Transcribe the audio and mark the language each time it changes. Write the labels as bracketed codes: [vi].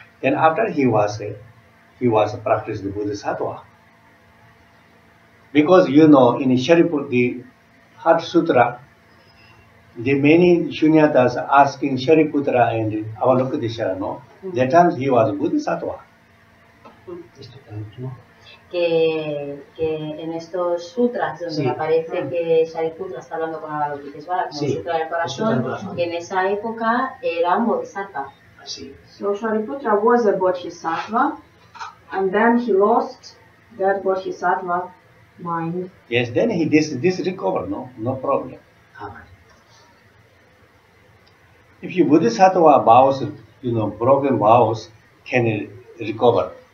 [en] Then after he was practiced the Bodhisattva. Because in Shariputta, the Heart Sutra, the many Shunyatas asking Shariputra and Avalokiteshvara, no? That time he was Bodhisattva. [es] Que en estos sutras donde aparece que Shariputra está hablando con Avalokiteshvara, como el sutra del corazón, que en esa época era un Bodhisattva. [en] So Shariputra was a Bodhisattva, and then he lost that Bodhisattva mind. Yes, then he this recovered, no problem. If you Bodhisattva vows, broken vows can recover.